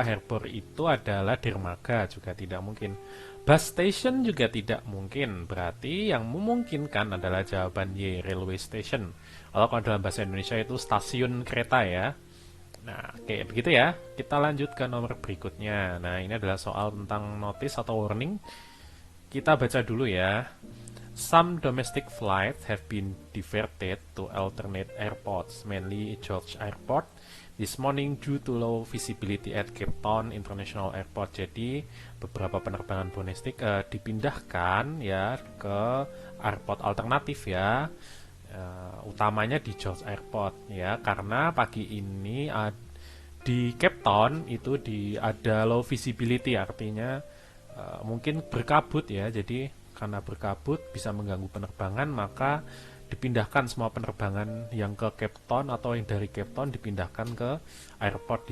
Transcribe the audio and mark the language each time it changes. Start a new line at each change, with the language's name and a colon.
Indonesian: Harbor itu adalah dermaga, juga tidak mungkin. Bus station juga tidak mungkin. Berarti yang memungkinkan adalah jawaban Y, railway station. Kalau dalam bahasa Indonesia itu stasiun kereta ya. Nah, kayak begitu ya. Kita lanjut ke nomor berikutnya. Nah, ini adalah soal tentang notice atau warning. Kita baca dulu ya.
English: Some domestic flights have been diverted to alternate airports, mainly George Airport, this morning due to low visibility at Cape Town International Airport.
Indonesian: Jadi beberapa penerbangan domestik dipindahkan ya ke airport alternatif ya, utamanya di George Airport ya, karena pagi ini di Cape Town itu ada
English: low visibility,
Indonesian: artinya mungkin berkabut ya, jadi karena berkabut bisa mengganggu penerbangan, maka dipindahkan semua penerbangan yang ke Cape Town atau yang dari Cape Town dipindahkan ke airport.